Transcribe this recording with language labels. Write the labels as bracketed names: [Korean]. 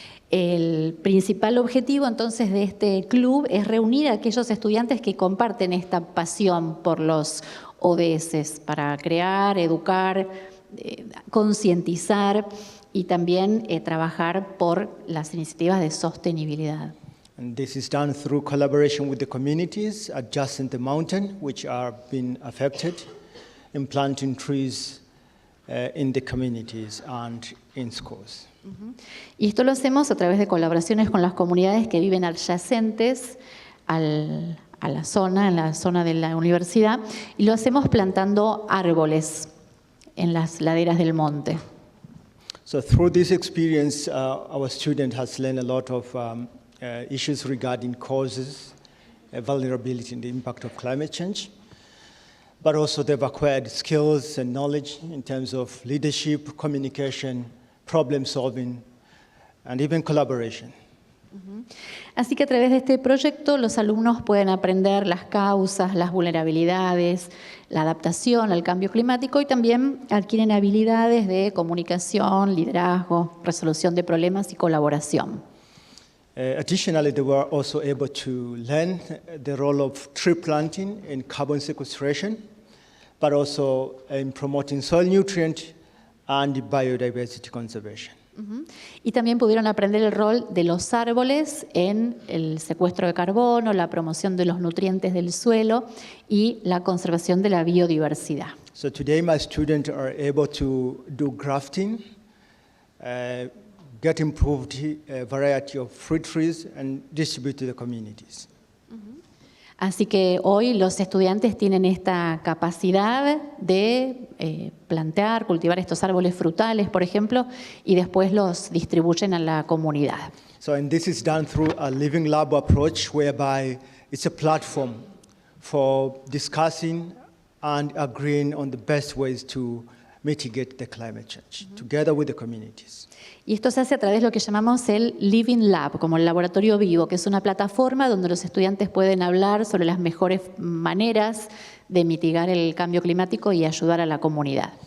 [Spanish] El principal objetivo entonces de este club es reunir a aquellos estudiantes que comparten esta pasión por los ODS para crear, educar, concientizar y también trabajar por las iniciativas de sostenibilidad. [English] And this is done through collaboration with the communities adjacent the mountain, which are being affected, in planting trees in the communities and in schools. [Spanish] Y esto lo hacemos a través de colaboraciones con las comunidades que viven adyacentes a la zona, en la zona de la universidad, y lo hacemos plantando árboles en las laderas del monte. [English] So through this experience, our student has learned a lot of issues regarding causes, vulnerability and the impact of climate change, but also they've acquired skills and knowledge in terms of leadership, communication, problem solving, and even collaboration. [Spanish] Así que a través de este proyecto los alumnos pueden aprender las causas, las vulnerabilidades, la adaptación al cambio climático y también adquieren habilidades de comunicación, liderazgo, resolución de problemas y colaboración. [English] Additionally, they were also able to learn the role of tree planting in carbon sequestration, but also in promoting soil nutrient and biodiversity conservation. [Spanish] Y también pudieron aprender el rol de los árboles en el secuestro de carbono, la promoción de los nutrientes del suelo y la conservación de la biodiversidad. [English] So today my students are able to do grafting, get improved variety of fruit trees and distribute to the communities. [Spanish] Así que hoy los estudiantes tienen esta capacidad de plantear, cultivar estos árboles frutales, por ejemplo, y después los distribuyen a la comunidad. [English] So, and this is done through a living lab approach, whereby it's a platform for discussing and agreeing on the best ways to mitigate the climate change, together with the communities. [Spanish] Y esto se hace a través de lo que llamamos el Living Lab, como el laboratorio vivo, que es una plataforma donde los estudiantes pueden hablar sobre las mejores maneras de mitigar el cambio climático y ayudar a la comunidad.